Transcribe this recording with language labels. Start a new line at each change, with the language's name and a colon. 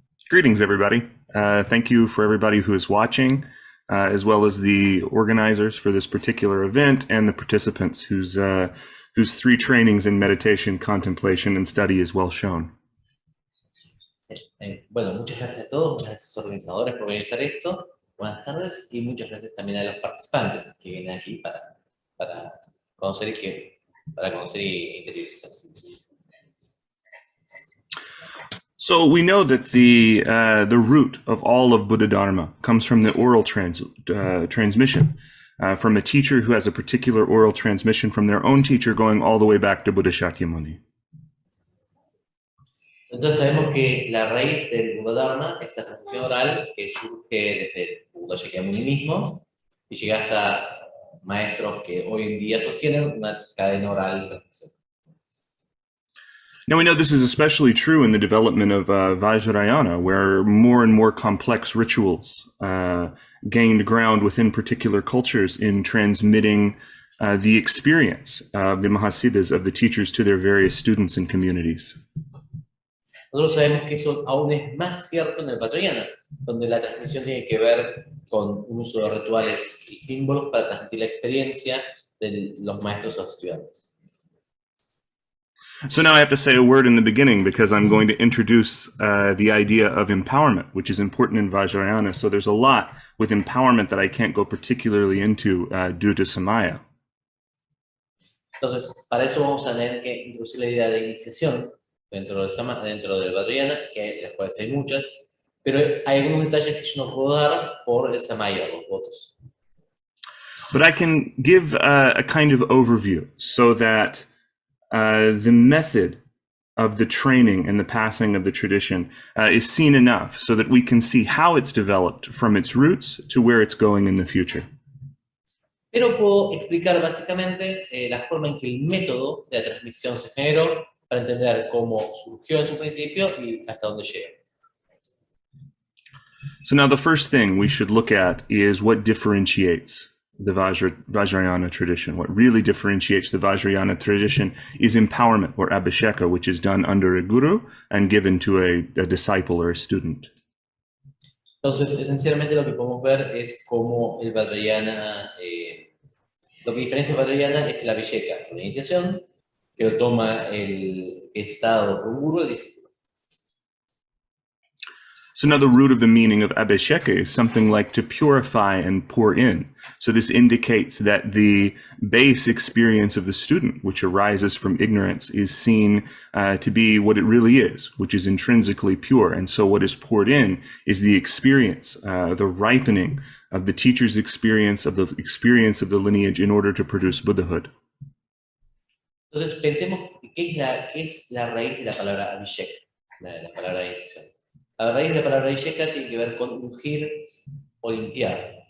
English: Greetings, everybody. Thank you for everybody who is watching, as well as the organizers for this particular event and the participants whose whose 3 trainings in meditation, contemplation, and study is well shown.
Spanish: Bueno, muchas gracias a todos, muchas gracias a los organizadores por organizar esto. Buenas tardes y muchas gracias también a los participantes que vienen aquí para conocer y interiorizarse.
English: So we know that the root of all of Buddha Dharma comes from the oral transmission, from a teacher who has a particular oral transmission from their own teacher going all the way back to Buddha Shakyamuni.
Spanish: Entonces sabemos que la raíz del Buddha Dharma es la transmisión oral que surge desde Buddha Shakyamuni mismo y llega hasta maestros que hoy en día sostienen una cadena oral de transmisión.
English: Now we know this is especially true in the development of Vajrayana, where more and more complex rituals gained ground within particular cultures in transmitting the experience of the Mahasiddhas, of the teachers, to their various students and communities.
Spanish: Nosotros sabemos que eso aún es más cierto en el Vajrayana, donde la transmisión tiene que ver con un uso de rituales y símbolos para transmitir la experiencia de los maestros a los estudiantes.
English: So now I have to say a word in the beginning because I'm going to introduce the idea of empowerment, which is important in Vajrayana. So there's a lot with empowerment that I can't go particularly into due to Samaya.
Spanish: Entonces, para eso vamos a tener que introducir la idea de iniciación dentro del Vajrayana, que las cuales hay muchas, pero hay algunos detalles que yo no puedo dar por el Samaya, los votos.
English: But I can give a kind of overview so that the method of the training and the passing of the tradition is seen enough so that we can see how it's developed from its roots to where it's going in the future.
Spanish: Pero puedo explicar básicamente la forma en que el método de la transmisión se generó para entender cómo surgió en su principio y hasta dónde llega.
English: So now the first thing we should look at is what differentiates the Vajrayana tradition. What really differentiates the Vajrayana tradition is empowerment, or abhisheka, which is done under a guru and given to a disciple or a student.
Spanish: Entonces, esencialmente lo que podemos ver es cómo el Vajrayana, lo que diferencia el Vajrayana es el abhisheka, la iniciación, que lo toma el estado por un guru, el discípulo.
English: So now the root of the meaning of abhisheka is something like to purify and pour in. So this indicates that the base experience of the student, which arises from ignorance, is seen to be what it really is, which is intrinsically pure. And so what is poured in is the experience, the ripening of the teacher's experience of the lineage in order to produce Buddhahood.
Spanish: Entonces pensemos qué es la raíz de la palabra abhishek, la palabra de iniciación. La raíz de la palabra abhisheka tiene que ver con ungir o limpiar.